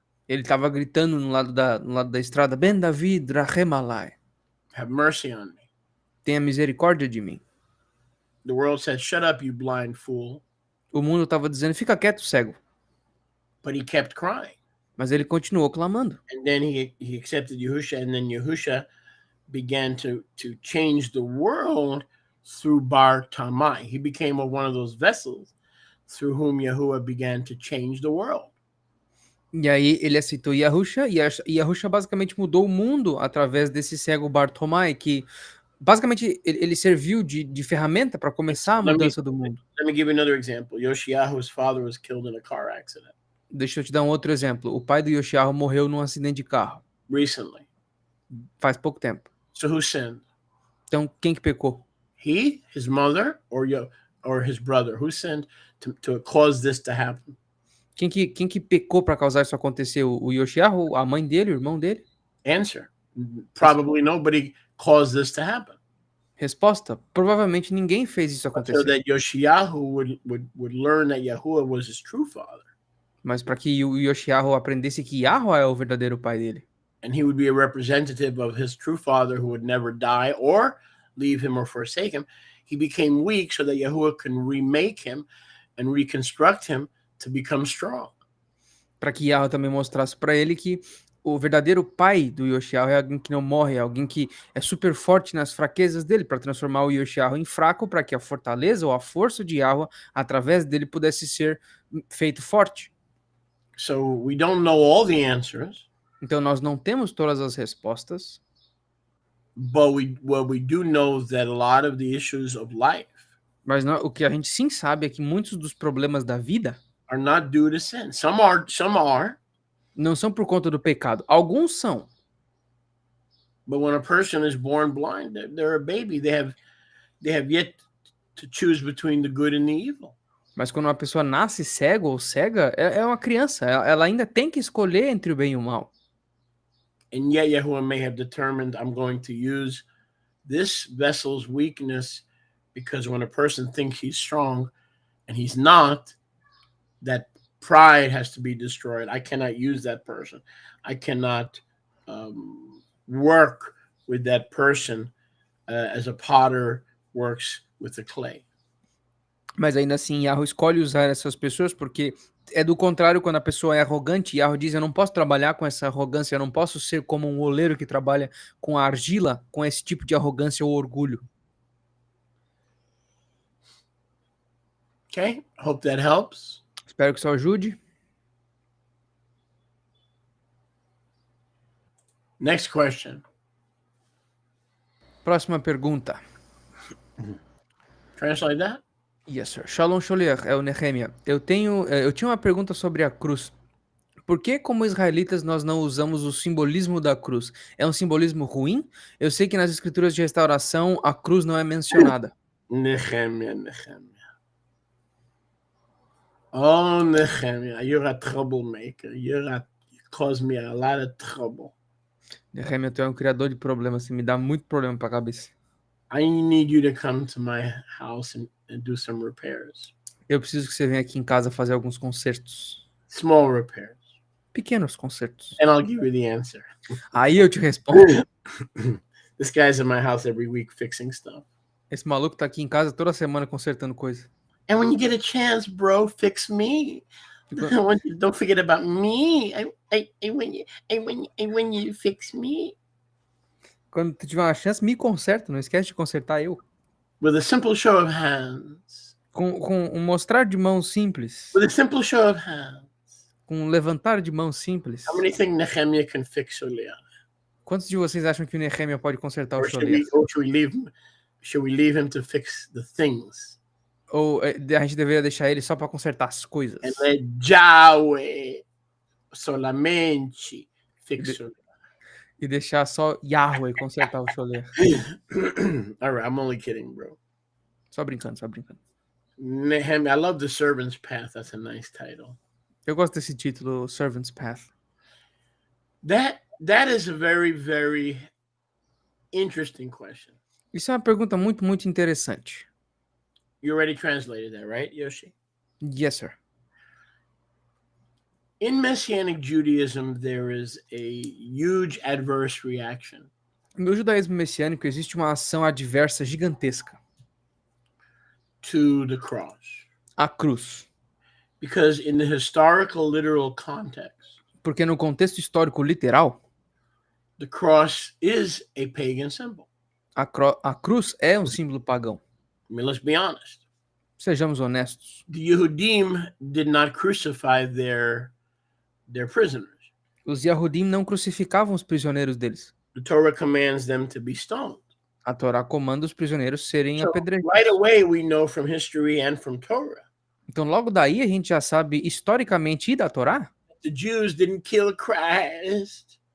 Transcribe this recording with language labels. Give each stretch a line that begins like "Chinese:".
Portuguese: ele estava gritando no lado da estrada, Ben David,
Hebrew: Rachem alai,
English: Have mercy on me.
Portuguese: tenha misericórdia de mim.
English: The world said, shut up, you blind fool.
Portuguese: O mundo estava dizendo, fica quieto, cego.
English: But he kept crying.
Portuguese: Mas ele continuou clamando.
English: And then he accepted Yahusha, and then Yahusha began to change the world through Bar Tamai. He became one of those vessels through whom Yahuwah began to change the world.
Portuguese: E aí ele aceitou Yahusha, e Yahusha basicamente mudou o mundo através desse cego Bartomai, que basicamente ele serviu de ferramenta para começar a mudança do mundo.
English: Let me give you another example. Yoshiyahu's father was killed in a car accident.
Portuguese: Deixa eu te dar um outro exemplo. O pai do Yoshiyahu morreu num acidente de carro,
English: Recently.
Portuguese: faz pouco tempo.
English: So who sinned?
Portuguese: Então, quem que pecou?
English: He, his mother, or his brother? Who sinned to cause this to happen?
Portuguese: Quem que pecou para causar isso acontecer? O Yoshiyahu, a mãe dele, o irmão dele?
English: Answer. Probably nobody caused this to happen.
Portuguese: Resposta: provavelmente ninguém fez isso
English: So
Portuguese: acontecer.
English: that Yoshiyahu would learn that Yahuwah was his true father.
Portuguese: Mas para que o Yoshiyahu aprendesse que Yahweh é o verdadeiro pai dele.
English: And he would be a representative of his true father who would never die or leave him or forsake him. He became weak so that Yahuwah can remake him and reconstruct him to become strong.
Portuguese: Para que Yahweh também mostrasse para ele que o verdadeiro pai do Yoshiyahu é alguém que não morre, é alguém que é super forte nas fraquezas dele, para transformar o Yoshiyahu em fraco, para que a fortaleza ou a força de Yahweh, através dele, pudesse ser feito forte.
English: So we don't know all the answers.
Portuguese: Então nós não temos todas as respostas,
English: but we do know that a lot of the issues of life
Portuguese: mas o que a gente sim sabe é que muitos dos problemas da vida
English: are not due to sin. Some are.
Portuguese: Não são por conta do pecado. Alguns são.
English: But when a person is born blind, they're a baby. They have yet to choose between the good and the evil.
Portuguese: Mas quando uma pessoa nasce cego ou cega, é uma criança. Ela ainda tem que escolher entre o bem e o mal.
English: And yet Yahuwah may have determined, I'm going to use this vessel's weakness because when a person thinks he's strong, and he's not, that pride has to be destroyed. I cannot use that person. I cannot work with that person as a potter works with the clay.
Portuguese: Mas ainda assim, Yahweh escolhe usar essas pessoas porque é do contrário quando a pessoa é arrogante. Yahweh diz: eu não posso trabalhar com essa arrogância, eu não posso ser como um oleiro que trabalha com a argila, com esse tipo de arrogância ou orgulho.
English: Okay, hope that helps.
Portuguese: Espero que isso ajude.
English: Next question.
Portuguese: Próxima pergunta.
English: Translate that. Yes, sir.
Portuguese: Shalom Sholiach, é o Nehemia. Eu tinha uma pergunta sobre a cruz. Por que, como israelitas, nós não usamos o simbolismo da cruz? É um simbolismo ruim? Eu sei que nas escrituras de restauração a cruz não é mencionada.
English: Nehemiah. Oh, Nehemiah, you're a troublemaker. You cause me a lot of trouble.
Portuguese: Nehemia, tu é um criador de problemas, você me dá muito problema pra cabeça.
English: I need you to come to my house and do some repairs.
Portuguese: Eu preciso que você venha aqui em casa fazer alguns concertos.
English: Small repairs.
Portuguese: Pequenos concertos.
English: And I'll give you the answer.
Portuguese: Aí eu te respondo.
English: This guy's in my house every week fixing stuff.
Portuguese: Esse maluco tá aqui em casa toda semana consertando coisa.
English: And when you get a chance, bro, fix me. Don't forget about me. When you fix me.
Portuguese: Quando tu tiver uma chance, me conserta. Não esquece de consertar eu.
English: With a simple show of hands.
Portuguese: Com um mostrar de mão simples.
English: With a simple show of hands.
Portuguese: Com um levantar de mão simples.
English: How many think Nehemiah can fix Sholiach?
Portuguese: Quantos de vocês acham que o Nehemia pode consertar o
English: Or
Portuguese: Sholiach?
English: should we leave him to fix the things?
Portuguese: Ou a gente deveria deixar ele só pra consertar as coisas?
English: And let Yahweh solamente fix Sholiach.
Portuguese: E deixar só Yahweh consertar o Sholiach?
English: All right, I'm only kidding, bro.
Portuguese: Só brincando, só brincando.
English: Nehemiah, I love the servant's path. That's a nice title.
Portuguese: Eu gosto desse título, Servant's Path.
English: That is a very, very interesting question.
Portuguese: Isso é uma pergunta muito, muito interessante.
English: You already translated that, right, Yoshi? Yes, sir. In Messianic Judaism, there is a huge adverse reaction
Portuguese: No judaísmo messiânico existe uma ação adversa gigantesca.
English: To the cross.
Portuguese: A cruz.
English: Because in the historical, literal context,
Portuguese: Porque no contexto histórico literal,
English: the cross is a pagan symbol.
Portuguese: a cruz é um símbolo pagão.
English: I mean, let's be honest.
Portuguese: Sejamos honestos.
English: The Yehudim did not crucify their prisoners.
Portuguese: Os Yahudim não crucificavam os prisioneiros deles.
English: The Torah commands them to be stoned.
Portuguese: A Torá comanda os prisioneiros serem
English: So
Portuguese: apedrejados.
English: right away, we know from history and from Torah,
Portuguese: Então logo daí a gente já sabe historicamente e da Torá
English: the Jews didn't kill Christ.